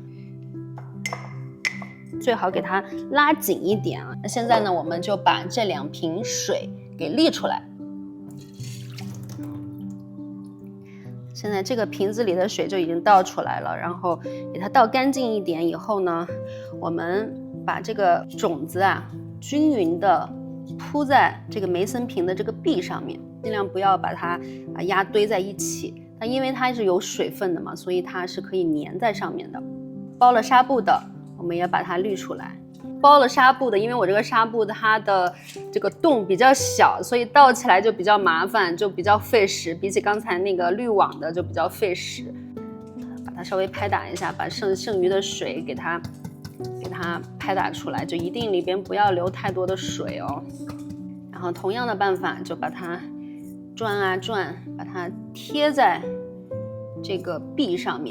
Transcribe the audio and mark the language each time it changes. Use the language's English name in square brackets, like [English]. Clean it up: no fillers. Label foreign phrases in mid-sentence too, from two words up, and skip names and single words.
[Chinese] 最好給它拉緊一點啊。那現在呢，我們就把這2瓶水給瀝出來。現在這個瓶子裡的水就已經倒出來了，然後給它倒乾淨一點以後呢，我們把這個種子啊均勻的鋪在這個梅森瓶的這個壁上面，盡量不要把它壓堆在一起。那因為它是有水分的嘛，所以它是可以粘在上面的。包了紗布的，我們也把它濾出來。包了紗布的，因為我這個紗布它的這個洞比較小，所以倒起來就比較麻煩，就比較費時，比起剛才那個濾網的就比較費時。把它稍微拍打一下，把剩余的水給它拍打出來，就一定裡邊不要留太多的水哦。然後同樣的辦法，就把它轉啊轉，把它貼在這個壁上面。